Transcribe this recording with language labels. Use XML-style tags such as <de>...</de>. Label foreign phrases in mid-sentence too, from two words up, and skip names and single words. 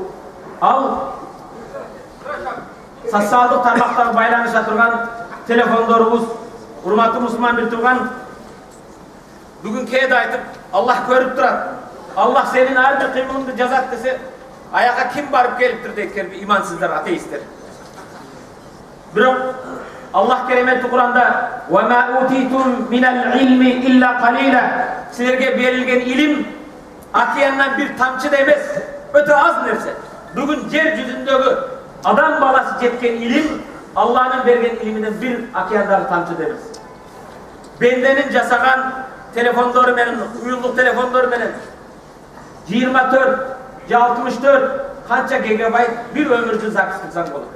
<ky>Ал социалдык тармактагы байланыша турган телефондорубуз, урматтуу мусулман бир тууган, бүгүн кээде айтып, Аллах көрүп турат. Аллах сенин ар бир кыймылыңды жазат десе, аяка ким барып келиптир дейт, имансыздар, атеисттер. Бирок Аллах кереметти Куранда</ky> <ar>"وما أوتيتم من العلم إلا قليلا",</ar> <ky>силерге берилген илим океандан бир тамчы да эмес, өтө аз нерсе. Бүгүн жер жүзүндөгү адам баласы жеткен илим Аллахтын берген илиминен бир океандагы тамчы да эмес. Бенденин жасаган телефондору менен, уюлдук телефондору менен 24 же 64 канча гигабайт бир өмүрдү запись кылсаң болот.</ky>